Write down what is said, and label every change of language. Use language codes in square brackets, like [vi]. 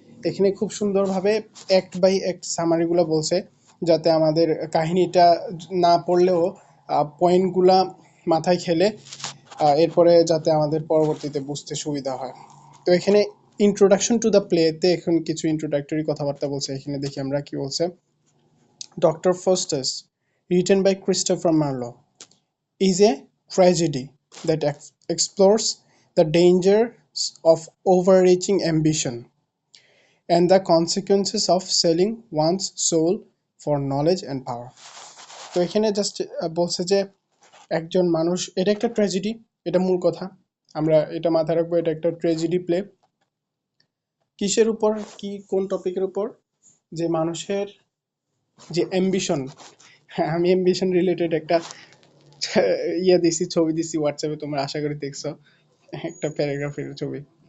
[bn] এখানে খুব সুন্দরভাবে অ্যাক্ট বাই অ্যাক্ট সামারিগুলো বলছে, যাতে আমাদের কাহিনীটা না পড়লেও পয়েন্টগুলা মাথায় খেলে এরপরে যাতে আমাদের পরবর্তীতে বুঝতে সুবিধা হয়। তো এখানে ইন্ট্রোডাকশন টু দ্য প্লেতে এখন কিছু ইন্ট্রোডাক্টরি কথাবার্তা বলছে। এখানে দেখি আমরা কি বলছে। [en] Doctor Faustus, written by Christopher Marlowe, is a tragedy that explores the dangers of overreaching ambition and the consequences of selling one's soul for knowledge and power. [bn] তো এখানে জাস্ট বলছে যে একজন মানুষ, এটা একটা ট্র্যাজেডি, এটা মূল কথা। আমরা এটা মাথায় রাখবো, এটা একটা ট্র্যাজেডি প্লে। কিসের উপর, কি কোন টপিকের উপর? যে মানুষের যে অ্যাম্বিশন। হ্যাঁ, আমি অ্যাম্বিশন রিলেটেড একটা ইয়ে দিছি, ছবি দিছি হোয়াটসঅ্যাপে, তোমরা আশা করি দেখছো, একটা প্যারাগ্রাফের ছবি।